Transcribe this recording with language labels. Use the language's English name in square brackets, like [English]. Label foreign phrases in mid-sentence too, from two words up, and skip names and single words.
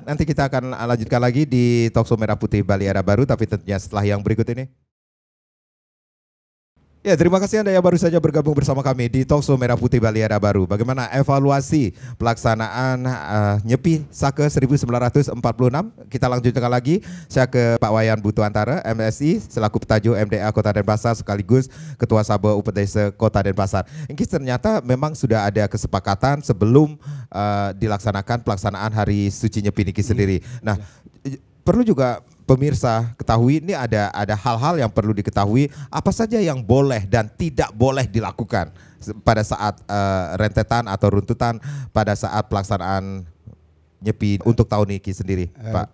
[Indonesian] Nanti kita akan lanjutkan lagi di Talkshow Merah Putih Bali Era Baru, tapi tentunya setelah yang berikut ini. Ya, terima kasih Anda yang baru saja bergabung bersama kami di Talkshow Merah Putih Bali Era Baru. Bagaimana evaluasi pelaksanaan Nyepi Sake 1946? Kita lanjutkan lagi. Saya ke Pak Wayan Butuantara, MSI, selaku Petajo MDA Kota Denpasar sekaligus Ketua Sabo Upetdesa Kota Denpasar. Ini ternyata memang sudah ada kesepakatan sebelum dilaksanakan pelaksanaan Hari Suci Nyepi niki sendiri. Nah, perlu juga pemirsa ketahui, ini ada hal-hal yang perlu diketahui, apa saja yang boleh dan tidak boleh dilakukan pada saat rentetan atau runtutan pada saat pelaksanaan Nyepi untuk tahun ini sendiri, Pak.